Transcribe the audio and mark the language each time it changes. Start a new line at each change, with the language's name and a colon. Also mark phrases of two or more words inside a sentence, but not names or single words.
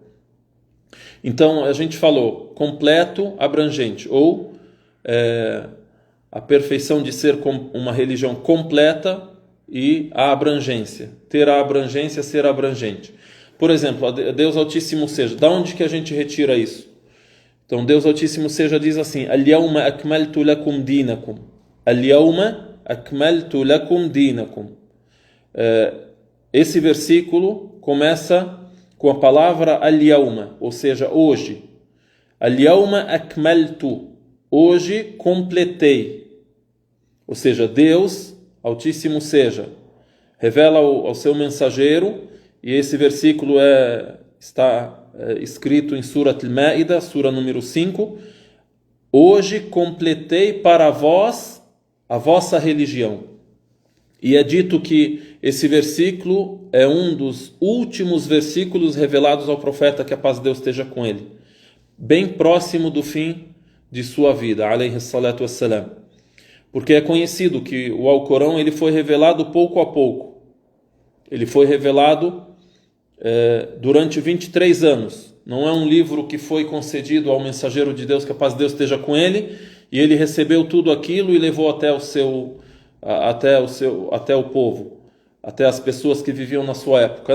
Portuguese: Então, a gente falou completo, abrangente, ou a perfeição de ser uma religião completa e a abrangência. Ter a abrangência, ser abrangente. Por exemplo, Deus Altíssimo Seja. Da onde que a gente retira isso? Então, Deus Altíssimo Seja diz assim:
Arabic: اليوم أكملت لكم دينكم. اليوم أكملت لكم دينكم.
Portuguese: Esse versículo começa com a palavra al-yawma, ou seja, hoje.
Arabic: اليوم أكملت.
Portuguese: Hoje completei. Ou seja, Deus Altíssimo Seja revela ao seu mensageiro, e esse versículo é está escrito em Surat al-Ma'idah, sura número 5, hoje completei para vós a vossa religião. E é dito que esse versículo é um dos últimos versículos revelados ao profeta, que a paz de Deus esteja com ele, bem próximo do fim de sua vida,
Arabic: عليه الصلاة والسلام.
Portuguese: Porque é conhecido que o Alcorão ele foi revelado pouco a pouco. Ele foi revelado durante 23 anos. Não é um livro que foi concedido ao mensageiro de Deus, que a paz de Deus esteja com ele, e ele recebeu tudo aquilo e levou até o povo, até as pessoas que viviam na sua época.